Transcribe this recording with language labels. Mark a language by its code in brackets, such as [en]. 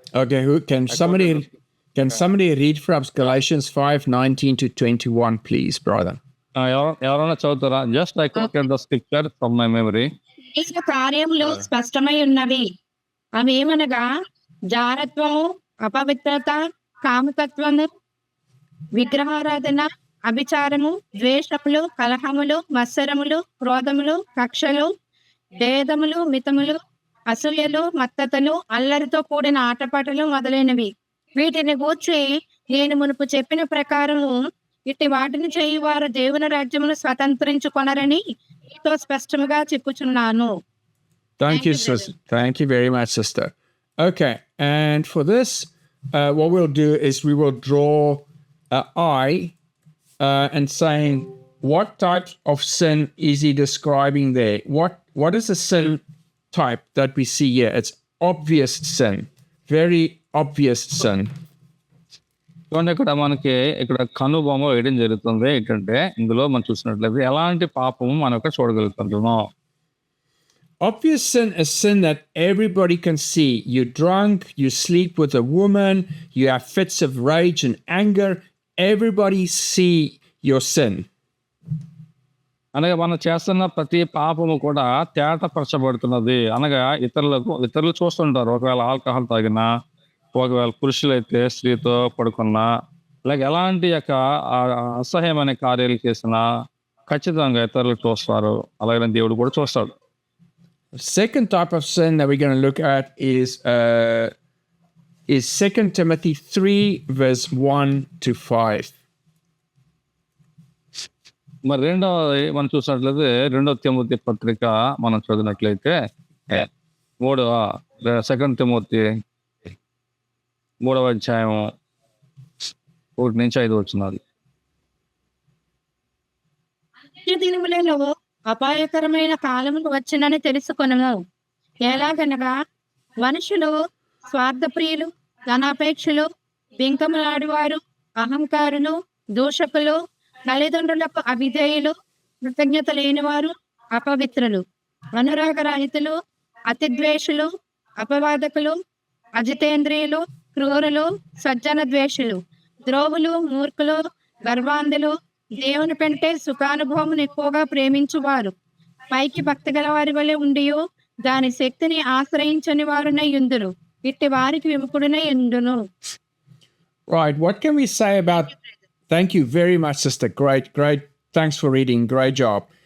[en] Okay, can somebody read from Galatians 5, 19 to 21, please, brother? [te] ఎవరైనా చదువుతారా? [en] Just I quoted the scripture from my memory. [te] చేసిన కార్యములు స్పష్టమై ఉన్నవి. అవి ఏమనగా జారత్వము, అపవిత్రత, కామతత్వము, విగ్రహారాధన, అభిచారము, ద్వేషములు, కలహములు, మత్సరములు, క్రోధములు, కక్షలు, భేదములు, మితములు, అసూయలు, మత్తతలు, అల్లరితో కూడిన ఆటపాటలు మొదలైనవి. వీటిని గూర్చి నేను మునుపు చెప్పిన ప్రకారము ఇట్టి వాటిని చేయువారు దేవుని రాజ్యమును స్వతంత్రించుకొనరని మీతో స్పష్టముగా చెప్పుచున్నాను. [en] Thank you, sister. Thank you very much, sister. Okay, and for this, what we'll do is we will draw an eye and saying what type of sin is he describing there? What is the sin type that we see here? It's obvious sin, very obvious sin. [te] చూడండి, ఇక్కడ మనకి ఇక్కడ కనుబొమ్మ వేయడం జరుగుతుంది. ఏంటంటే ఇందులో మనం చూసినట్లయితే ఎలాంటి పాపము మనం ఇక్కడ చూడగలుగుతున్నాం. [en] Obvious sin is sin that everybody can see. You're drunk, you sleep with a woman, you have fits of rage and anger. Everybody see your sin. [te] అనగా మనం చేస్తున్న ప్రతి పాపము కూడా తేటపరచబడుతున్నది. అనగా ఇతరులు చూస్తుంటారు. ఒకవేళ ఆల్కహాల్ తాగినా, ఒకవేళ పురుషులైతే స్త్రీతో పడుకున్నా, లేక ఎలాంటి యొక్క అసహ్యమైన కార్యాలు చేసినా ఖచ్చితంగా ఇతరులు చూస్తారు. అలాగే దేవుడు కూడా చూస్తాడు. [en] Second type of sin that we're going to look at is 2 Timothy 3 verse 1 to 5. [te] మరి రెండవది మనం చూసినట్లయితే 2 తిమోతి పత్రిక మనం చదివినట్లయితే 2 తిమోతి 3వ అధ్యాయం 1 నుంచి 5 వచనాలు. దినములలో అపాయకరమైన కాలములు వచ్చునని తెలుసుకొనము. ఎలాగనగా మనుషులు స్వార్థప్రియులు, ధనాపేక్షలు, బింకములాడువారు, అహంకారులు, దూషకులు, తల్లిదండ్రులకు అవిధేయులు, కృతజ్ఞత లేనివారు, అపవిత్రులు, అనురాగరహితులు, అతిద్వేషులు, అపవాదకులు, అజితేంద్రియులు, క్రూరులు, సజ్జన ద్వేషులు, ద్రోవులు, మూర్ఖులు, గర్వాంధులు, దేవుని కంటే సుఖానుభవం ఎక్కువగా ప్రేమించువారు, పైకి భక్తి గల వారి వలె ఉండియో దాని శక్తిని ఆశ్రయించని వారునై యుందురు. ఇట్టి వారికి విముఖుడునై యుండును. [en] Right, what can we say about... Thank you very much, sister. Great. Thanks for reading. Great job.